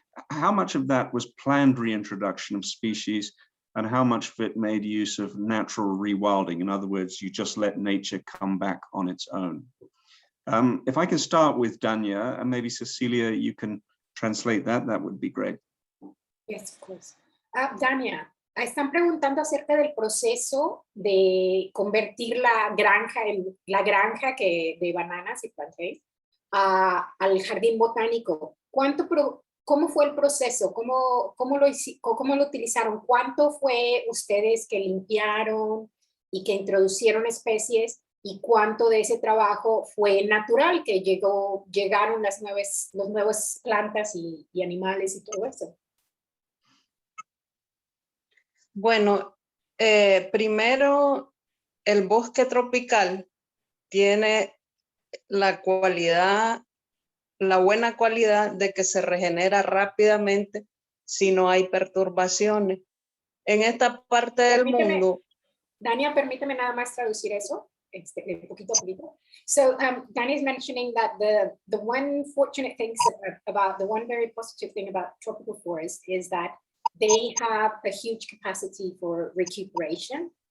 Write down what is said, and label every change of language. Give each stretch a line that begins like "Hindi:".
English: How much of that was planned reintroduction of species, and how much of it made use of natural rewilding? In other words, you just let nature come back on its own. If I can start with Dania, and maybe Cecilia, you can translate that would be great. Yes, of course.
Spanish: Dania, están preguntando acerca del proceso de convertir la granja de bananas y plantains al jardín botánico. ¿Cómo fue el proceso? ¿Cómo lo utilizaron? ¿Cuánto fue ustedes que limpiaron y que introducieron especies? ¿Y cuánto de ese trabajo fue natural, que llegaron las nuevas plantas y animales y todo eso? Bueno, primero, el bosque tropical tiene la buena cualidad de que se regenera rápidamente si no hay perturbaciones. En esta parte del mundo... Dania, permíteme nada más traducir eso. Poquito.
English: So Danny is mentioning that the one fortunate thing about the one very positive thing about tropical forests is that they have a huge capacity for recuperation.